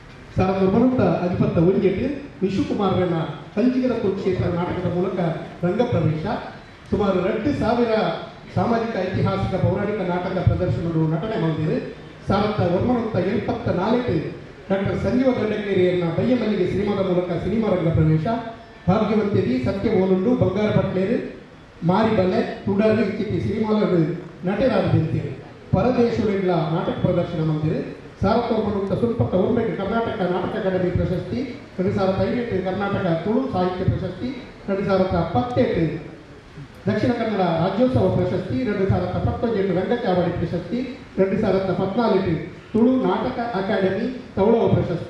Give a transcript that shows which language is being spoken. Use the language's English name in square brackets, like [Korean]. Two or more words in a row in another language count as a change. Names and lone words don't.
[Kannada] 1921 ವಿಶ್ವಕುಮಾರನ ಕಂಚಿಗರ ಕುರುಕ್ಷೇತ್ರ ನಾಟಕದ ಮೂಲಕ ರಂಗಪ್ರವೇಶ, ಸುಮಾರು 2000 ಸಾಮಾಜಿಕ ಐತಿಹಾಸಿಕ ಪೌರಾಣಿಕ ನಾಟಕ ಪ್ರದರ್ಶನಗಳು ನಟನೆ ಮಾಡಿದೆ. 1974 ಡಾಕ್ಟರ್ ಸಂಜೀವ ದಂಡಕೇರಿಯನ್ನ ಬಯ್ಯಮಲ್ಲಿಗೆ ಸಿನಿಮಾದ ಮೂಲಕ ಸಿನಿಮಾ ರಂಗ ಪ್ರವೇಶ, ಭಾಗ್ಯವಂತಿದಿ ಸತ್ಯ ಓಲುಂಡು ಬಂಗಾರ ಪಟ್ಲೇರು ಮಾರಿಬಲ್ಲೆ ತುಡಾರಿ ಇಚ್ಚಿತಿ ಸಿನಿಮಾಗಳು ನಟರಾದಂತೆ ಪರದೇಶಗಳ ನಾಟಕ ಪ್ರದರ್ಶನ ಮಾಡಿದೆ. 1990 ಸುಲ್ಪತ್ತ ಒಮ್ಮೆಗೆ ಕರ್ನಾಟಕ ನಾಟಕ ಅಕಾಡೆಮಿ ಪ್ರಶಸ್ತಿ, 2005 ಕರ್ನಾಟಕ ತುಳು ಸಾಹಿತ್ಯ ಪ್ರಶಸ್ತಿ, 2017 ದಕ್ಷಿಣ ಕನ್ನಡ ರಾಜ್ಯೋತ್ಸವ ಪ್ರಶಸ್ತಿ, 2017 ರಂಗಚಾವಡಿ ಪ್ರಶಸ್ತಿ, 2014 ತುಳು ನಾಟಕ ಅಕಾಡೆಮಿ ತೌಳವ ಪ್ರಶಸ್ತಿ.